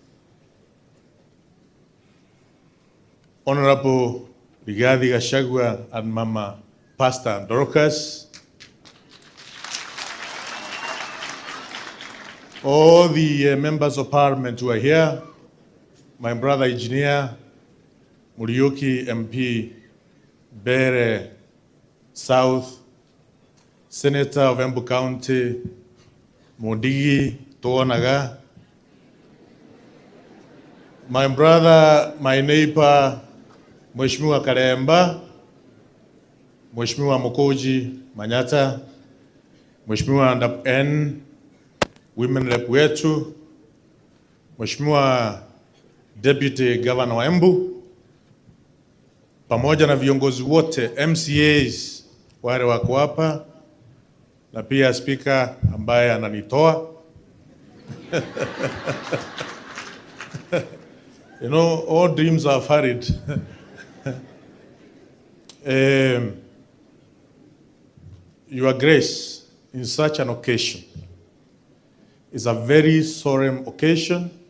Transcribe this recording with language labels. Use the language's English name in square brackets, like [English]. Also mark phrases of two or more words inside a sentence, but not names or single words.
[English] Honorable Rigathi Gachagua and Mama Pastor Dorcas, all the members of parliament who are here, my brother engineer, Muriuki MP, Bere South, Senator of Embu County, Modigi Tonaga, my brother, my neighbor, [Swahili] Mheshimiwa Karemba, Mheshimiwa Mokoji Manyata, Mheshimiwa N, [English] Women Rep [Swahili] wetu, Mheshimiwa [English] Deputy Governor [Swahili] wa Embu, pamoja na viongozi wote MCAs wale wako hapa, na pia speaker ambaye ananitoa. [English] You know, all dreams are varied. Your Grace, in such an occasion, is a very solemn occasion.